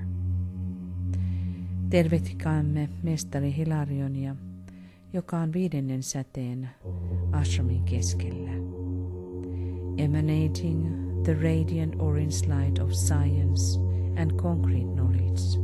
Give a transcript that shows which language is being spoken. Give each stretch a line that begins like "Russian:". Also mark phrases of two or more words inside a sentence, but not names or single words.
Finnish: Tervehtikäämme mestari Hilarionia, joka on viidennen säteen ashramin keskellä.
English: Emanating the radiant orange light of science and concrete knowledge.